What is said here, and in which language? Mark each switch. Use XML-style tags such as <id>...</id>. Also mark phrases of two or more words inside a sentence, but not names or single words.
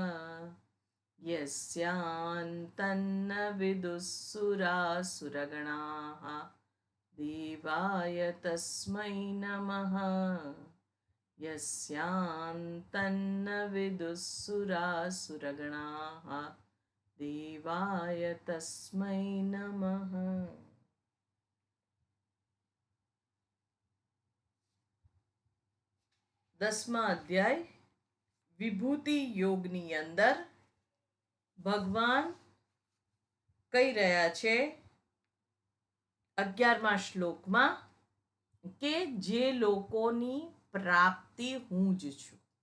<sa>यस्यान्तन्न विदुःसुरासुरगणाः देवाय तस्मै नमः यस्यान्तन्न विदुःसुरासुरगणाः देवाय तस्मै नमः।</sa> <gu>10મા અધ્યાય વિભૂતિ યોગની અંદર ભગવાન કહી રહ્યા છે 11મા શ્લોકમાં કે જે લોકોની પ્રાપ્તિ હું જ છું,</gu>